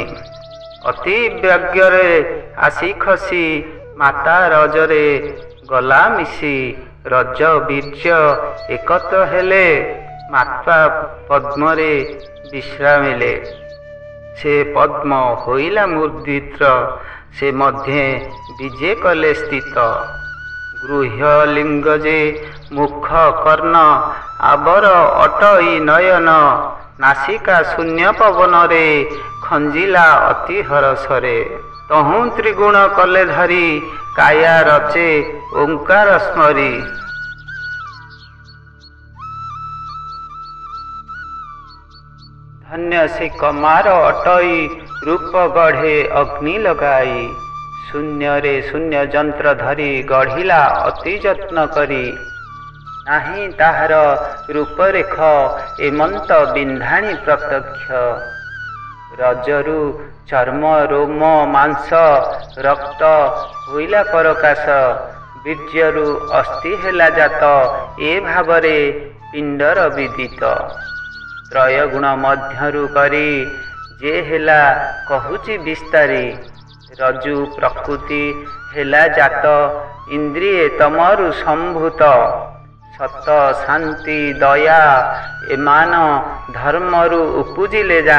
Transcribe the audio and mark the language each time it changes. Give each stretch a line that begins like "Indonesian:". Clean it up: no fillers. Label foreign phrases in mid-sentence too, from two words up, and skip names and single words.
Odia: ଅତି ବ୍ୟଗ୍ରେ ଆସି ଖସି ମାତା ରଜରେ ଗଲା ମିଶି। ରଜ ବୀର୍ଯ୍ୟ ଏକତ ହେଲେ ମାତା ପଦ୍ମରେ ବିଶ୍ରାମିଲେ। ସେ ପଦ୍ମ ହୋଇଲା ମୂର୍ଧିତ୍ର, ସେ ମଧ୍ୟ ବିଜେ କଲେ ସ୍ଥିତ। ଗୃହ୍ୟ ଲିଙ୍ଗ ଯେ ମୁଖ କର୍ଣ୍ଣ ଆବର ଅଟଇ ନୟନ, ନାସିକା ଶୂନ୍ୟ ପବନ ରେ ଖଞ୍ଜିଲା ଅତି ହରଷରେ। ତହୁଁ ତ୍ରିଗୁଣ କଲେ ଧରି କାୟା ରଚେ ଓଁକାର ସ୍ମରି। ଧନ୍ୟ ସେ କମାର ଅଟଇ ରୂପ ଗଢ଼େ ଅଗ୍ନି ଲଗାଇ। ଶୂନ୍ୟ ରେ ଶୂନ୍ୟ ଯନ୍ତ୍ର ଧରି ଗଢ଼ିଲା ଅତି ଯତ୍ନ କରି। ନାହିଁ ତାହାର ରୂପରେଖ ଏମନ୍ତ ବିନ୍ଧାଣି ପ୍ରତ୍ୟକ୍ଷ। ରଜରୁ ଚର୍ମ ରୋମ ମାଂସ ରକ୍ତ ହୋଇଲା ପରକାଶ। ବୀର୍ଯ୍ୟରୁ ଅସ୍ଥି ହେଲା ଜାତ ଏ ଭାବରେ ପିଣ୍ଡର ବିଦିତ। ତ୍ରୟ ଗୁଣ ମଧ୍ୟରୁ କରି ଯେ ହେଲା କହୁଛି ବିସ୍ତାରି। ରଜୁ ପ୍ରକୃତି ହେଲା ଜାତ ଇନ୍ଦ୍ରିୟ ତମରୁ ସମ୍ଭୂତ। ସତ ଶାନ୍ତି ଦୟା ଏମାନ ଧର୍ମରୁ ଉପୁଜିଲେ ଜାଣ।